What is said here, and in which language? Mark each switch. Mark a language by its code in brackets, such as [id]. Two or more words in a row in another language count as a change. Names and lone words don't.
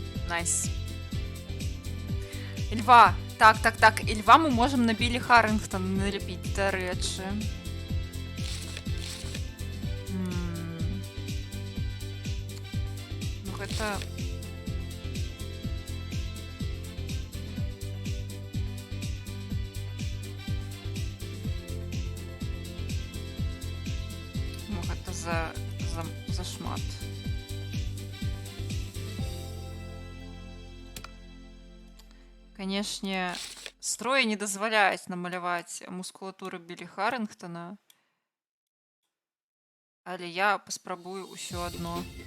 [be] Найс. І льва. Так. [uk] І льва ми можемо на Білі Харрингтона наліпити, до речі. Ну, [be] гэта... Ну, гэта за шмат. Канешне, строі не дазваляюць намаляваць мускулатуру Білі Харрингтона, але я паспрабую ўсё адно.